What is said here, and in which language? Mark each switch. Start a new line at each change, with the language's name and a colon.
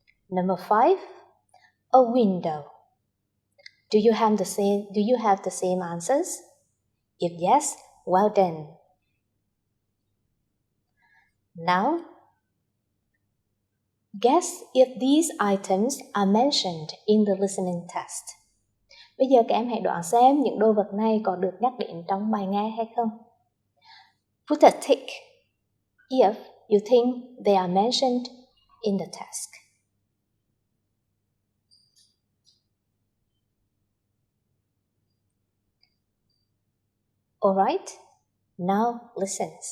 English: Number 5, a window. Do you have the same answers? If yes, well done. Now, guess if these items are mentioned in the listening test.
Vietnamese: Bây giờ các em hãy đoán xem những đồ vật này có được nhắc đến trong bài nghe hay không.
English: Put a tick if you think they are mentioned in the test. Alright, now listen.